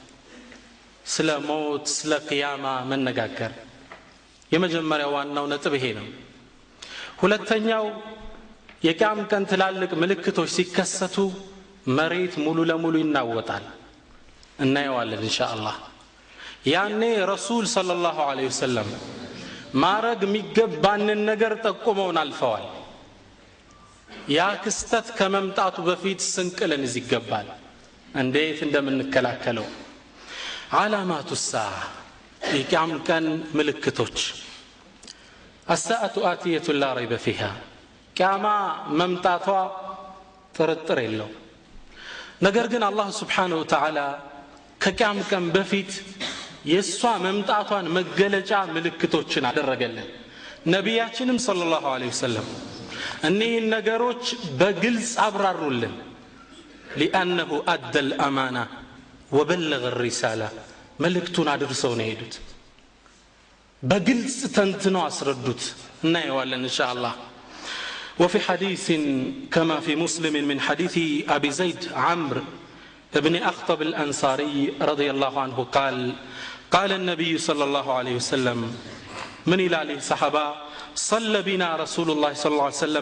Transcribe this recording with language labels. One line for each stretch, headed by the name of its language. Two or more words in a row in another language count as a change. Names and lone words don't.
Amharic: ስለ ሞት ስለ ቂያማ መነጋገር የመጀመሪያው ዋናው ነጥብ ይሄ ነው። ሁለተኛው የቂያም ቀን ትላልቅ ምልክቶች ሲከሰቱ መሬት ሙሉ ለሙሉ ይናወጣል። እናየዋለን ኢንሻአላህ። ያኔ ረሱል
Arabic: صلى الله عليه وسلم
Amharic: ማረግ የሚገባንን ነገር ጠቁመውን አልፈዋል። ያ ክስተት ከመምጣቱ በፊት ስንቅልን ይገባል እንዴት እንደምንከላከለው።
Arabic: علامات الساعة
Amharic: የቂያም ቀን ምልክቶች
Arabic: الساعة آتية لا ريب فيها
Amharic: ቂያማ መምጣቷ ጥርጥር የለው። ነገር ግን አላህ
Arabic: سبحانه وتعالى
Amharic: ከቂያም ቀን በፊት የሷ መምጣቷን መገለጫ ምልክቶችን አደረገልን። ነቢያችንም
Arabic: صلى الله عليه وسلم
Amharic: እነዚህ ነገሮች በግልጽ አብራሩልን።
Arabic: لأنه أدى الأمانة وبلغ الرسالة
Amharic: መልእክቱን አድርሰው ነው ሄዱት። በግልጽ ተንትነው አስረዱት። እናየዋለን
Arabic: ኢንሻአላህ። وفي حديث كما في مسلم من حديث أبي زيد عمرو ابن أخطب الأنصاري رضي الله عنه قال النبي صلى الله عليه وسلم من إلى صحابة صلى بنا رسول الله صلى الله عليه وسلم